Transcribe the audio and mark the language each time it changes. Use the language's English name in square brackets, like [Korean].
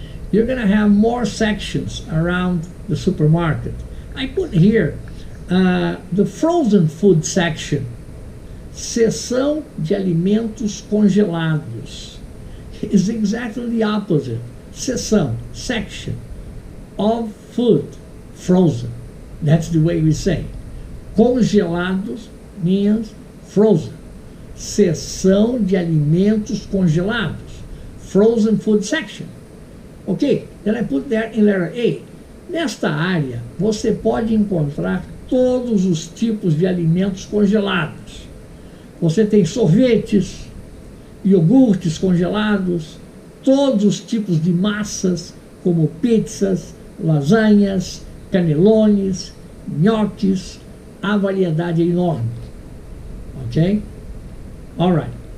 [English] You're going to have more sections around the supermarket. I put here the frozen food section. [Portuguese] Seção de alimentos congelados. [English] Is exactly the opposite. Seção, section of food, frozen. That's the way we say. Congelados means frozen. [Portuguese] Seção de alimentos congelados. [English] Frozen food section. Okay, then I put there in letter A. [Portuguese] Nesta área, você pode encontrar todos os tipos de alimentos congelados. Você tem sorvetes, iogurtes congelados, todos os tipos de massas, como pizzas, lasanhas, canelones, nhoques, a variedade é enorme. Okay? [English] All right.